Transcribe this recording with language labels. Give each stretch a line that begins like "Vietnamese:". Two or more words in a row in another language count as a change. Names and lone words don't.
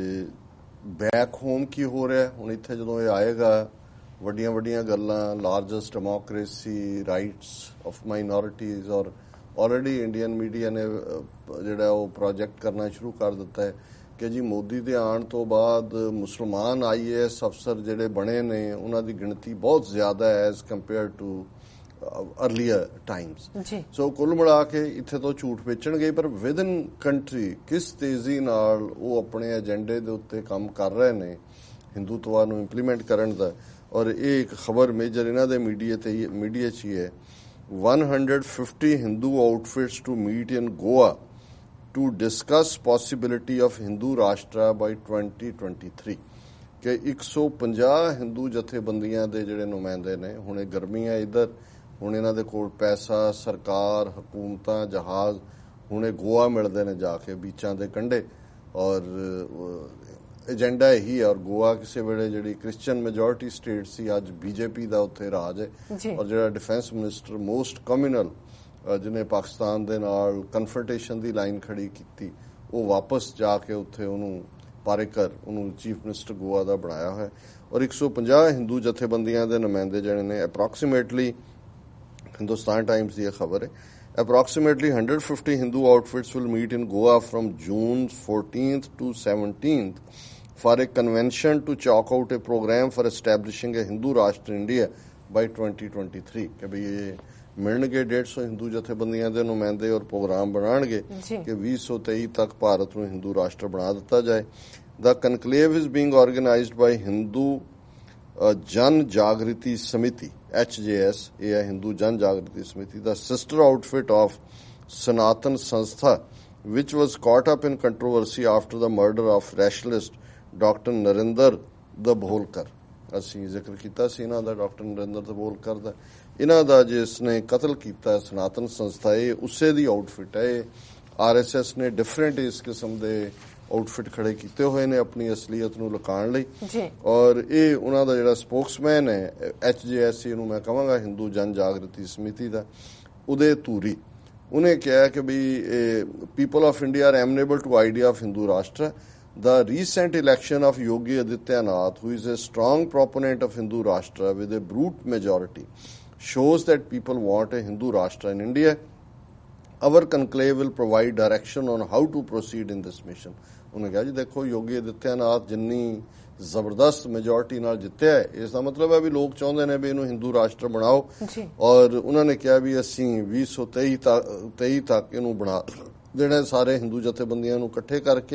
English: back home
Punjabi: ਕੀ ਹੋ ਰਿਹਾ ਹੁਣ ਇੱਥੇ ਜਦੋਂ ਇਹ ਆਏਗਾ, ਵੱਡੀਆਂ ਵੱਡੀਆਂ ਗੱਲਾਂ,
English: largest democracy, rights of minorities,
Punjabi: ਔਰ
English: already Indian media
Punjabi: ਨੇ ਜਿਹੜਾ ਉਹ ਪ੍ਰੋਜੈਕਟ ਕਰਨਾ ਸ਼ੁਰੂ ਕਰ ਦਿੱਤਾ ਹੈ ਕਿ ਜੀ ਮੋਦੀ ਦੇ ਆਉਣ ਤੋਂ ਬਾਅਦ ਮੁਸਲਮਾਨ IAS ਅਫਸਰ ਜਿਹੜੇ ਬਣੇ ਨੇ ਉਹਨਾਂ ਦੀ ਗਿਣਤੀ ਬਹੁਤ ਜ਼ਿਆਦਾ ਹੈ
English: as compare to earlier times.
Punjabi: ਸੋ ਕੁੱਲ ਮਿਲਾ ਕੇ ਇੱਥੇ ਤੋਂ ਝੂਠ ਵੇਚਣਗੇ, ਪਰ
English: within country
Punjabi: ਕਿਸ ਤੇਜ਼ੀ ਨਾਲ ਉਹ ਆਪਣੇ ਏਜੰਡੇ ਦੇ ਉੱਤੇ ਕੰਮ ਕਰ ਰਹੇ ਨੇ ਹਿੰਦੂਤਵਾ ਨੂੰ ਇੰਪਲੀਮੈਂਟ ਕਰਨ ਦਾ। ਔਰ ਇਹ ਇੱਕ ਖਬਰ ਮੇਜਰ ਇਹਨਾਂ ਦੇ ਮੀਡੀਆ 'ਚ ਹੀ ਹੈ,
English: 150 Hindu outfits to meet in Goa to discuss possibility of Hindu Rashtra by 2023
Punjabi: ਕਿ 150 ਹਿੰਦੂ ਜਥੇਬੰਦੀਆਂ ਦੇ ਜਿਹੜੇ ਨੁਮਾਇੰਦੇ ਨੇ, ਹੁਣ ਇਹ ਗਰਮੀਆਂ ਇੱਧਰ, ਹੁਣ ਇਹਨਾਂ ਦੇ ਕੋਲ ਪੈਸਾ, ਸਰਕਾਰ, ਹਕੂਮਤਾਂ, ਜਹਾਜ਼, ਹੁਣ ਇਹ ਗੋਆ ਮਿਲਦੇ ਨੇ ਜਾ ਕੇ ਬੀਚਾਂ ਦੇ ਕੰਢੇ, ਔਰ ਏਜੰਡਾ ਇਹੀ ਹੈ। ਔਰ ਗੋਆ ਕਿਸੇ ਵੇਲੇ ਜਿਹੜੀ
English: Christian majority state
Punjabi: ਸੀ, ਅੱਜ BJP ਦਾ ਉੱਥੇ ਰਾਜ ਹੈ। ਔਰ ਜਿਹੜਾ
English: defence minister most communal
Punjabi: ਜਿਹਨੇ ਪਾਕਿਸਤਾਨ ਦੇ ਨਾਲ ਕਨਫਰੰਟੇਸ਼ਨ ਦੀ ਲਾਈਨ ਖੜੀ ਕੀਤੀ, ਉਹ ਵਾਪਸ ਜਾ ਕੇ ਉੱਥੇ ਉਹਨੂੰ ਪਾਰੇਕਰ, ਉਹਨੂੰ
English: chief minister
Punjabi: ਗੋਆ ਦਾ ਬਣਾਇਆ ਹੋਇਆ। ਔਰ 150 ਹਿੰਦੂ ਜਥੇਬੰਦੀਆਂ ਦੇ ਨੁਮਾਇੰਦੇ ਜਿਹੜੇ ਨੇ, ਅਪਰੋਕਸੀਮੇਟਲੀ, ਹਿੰਦੁਸਤਾਨ ਟਾਈਮਸ ਦੀ ਇਹ ਖਬਰ ਹੈ,
English: approximately 150 Hindu outfits will meet in Goa from June 14th to 17th for a convention to chalk out a program for establishing a Hindu Rashtra India by 2023
Punjabi: ਕਿ ਵੀ ਇਹ ਮਿਲਣਗੇ 150 ਹਿੰਦੂ ਜਥੇਬੰਦੀਆਂ ਦੇ ਨੁਮਾਇੰਦੇ ਔਰ ਪ੍ਰੋਗਰਾਮ ਬਣਾਉਣਗੇ ਕਿ 2023 ਤੱਕ ਭਾਰਤ ਨੂੰ ਹਿੰਦੂ ਰਾਸ਼ਟਰ ਬਣਾ ਦਿੱਤਾ ਜਾਏ।
English: The conclave is being organized by Hindu Jan Jagriti Samiti,
Punjabi: HJS, ਇਹ ਹੈ ਹਿੰਦੂ ਜਨ ਜਾਗਰਤੀ ਸਮਿਤੀ,
English: the sister outfit of Sanatan Sanstha, which was caught up in controversy after the murder of rationalist Dr. Narinder Dabholkar।
Punjabi: ਅਸੀਂ ਜ਼ਿਕਰ ਕੀਤਾ ਸੀ ਇਹਨਾਂ ਦਾ, ਡਾਕਟਰ ਨਰਿੰਦਰ ਦਬੋਲਕਰ ਦਾ। ਇਹਨਾਂ ਦਾ ਜਿਸ ਨੇ ਕਤਲ ਕੀਤਾ ਸਨਾਤਨ ਸੰਸਥਾ, ਇਹ ਉਸੇ ਦੀ ਆਊਟਫਿਟ ਹੈ। ਇਹ RSS ਨੇ ਡਿਫਰੈਂਟ ਇਸ ਕਿਸਮ ਦੇ ਆਊਟਫਿਟ ਖੜੇ ਕੀਤੇ ਹੋਏ ਨੇ ਆਪਣੀ ਅਸਲੀਅਤ ਨੂੰ ਲੁਕਾਉਣ ਲਈ। ਔਰ ਇਹ ਉਹਨਾਂ ਦਾ ਜਿਹੜਾ ਸਪੋਕਸਮੈਨ ਹੈ HJS, ਇਹਨੂੰ ਮੈਂ ਕਹਾਂਗਾ ਹਿੰਦੂ ਜਨ ਜਾਗਰਤੀ ਸਮਿਤੀ ਦਾ, ਉਦੇ ਧੂਰੀ, ਉਹਨੇ ਕਿਹਾ ਕਿ ਵੀ
English: people of India are amenable to idea of Hindu Rashtra. The recent election of Yogi Adityanath, who is a strong proponent of Hindu Rashtra with a brute majority, shows that people want a Hindu Rashtra in India. Our conclave will provide direction on how to proceed in this mission.
Punjabi: ਉਹਨੇ ਕਿਹਾ ਜੀ ਦੇਖੋ, ਯੋਗੀ ਆਦਿੱਤਿਆਨਾਥ ਜਿੰਨੀ ਜ਼ਬਰਦਸਤ ਮੈਜੋਰਟੀ ਨਾਲ ਜਿੱਤਿਆ ਹੈ, ਇਸ ਦਾ ਮਤਲਬ ਹੈ ਵੀ ਲੋਕ ਚਾਹੁੰਦੇ ਨੇ ਵੀ ਇਹਨੂੰ ਹਿੰਦੂ ਰਾਸ਼ਟਰ ਬਣਾਓ। ਔਰ ਉਹਨਾਂ ਨੇ ਕਿਹਾ ਵੀ ਅਸੀਂ 2023 ਤੱਕ ਇਹਨੂੰ ਬਣਾ ਦੇਣਾ, ਸਾਰੇ ਹਿੰਦੂ ਜਥੇਬੰਦੀਆਂ ਨੂੰ ਇਕੱਠੇ ਕਰਕੇ।